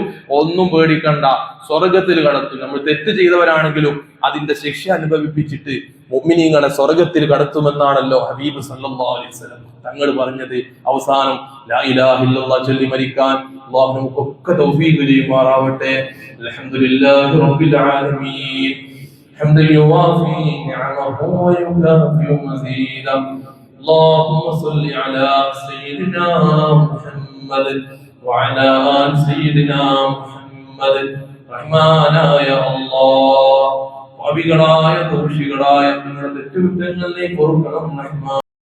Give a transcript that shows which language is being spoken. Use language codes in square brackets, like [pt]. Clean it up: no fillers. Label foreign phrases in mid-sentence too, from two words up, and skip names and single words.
[ml] ഒന്നും പേടിക്കണ്ട, സ്വർഗത്തിൽ കടത്തും. നമ്മൾ തെറ്റ് ചെയ്തവരാണെങ്കിലും അതിന്റെ ശിക്ഷ അനുഭവിപ്പിച്ചിട്ട് മുഅ്മിനീങ്ങളെ സ്വർഗത്തിൽ കടത്തുമെന്നാണല്ലോ ഹബീബ് [ar] صلى الله عليه وسلم [ml] തങ്ങൾ പറഞ്ഞത്. അവസാനം [ar] لا إله إلا الله [ml] ചൊല്ലി മരിക്കാൻ അല്ലാഹു നമുക്കൊക്കെ തൗഫീഖ് ചെയ്യുമാറാവട്ടെ. [ar] الحمد لله رب العالمين. حمدا يوافي نعمه ويكافئ مزيده. اللهم صل على سيدنا محمد وعلى آل سيدنا محمد. [ml] റഹ്മാനായ അല്ലാഹ്, പാപികളായ ദോഷികളായ ഞങ്ങളുടെ തെറ്റുകുറ്റങ്ങളെ പൊറുക്കണം റഹ്മാൻ.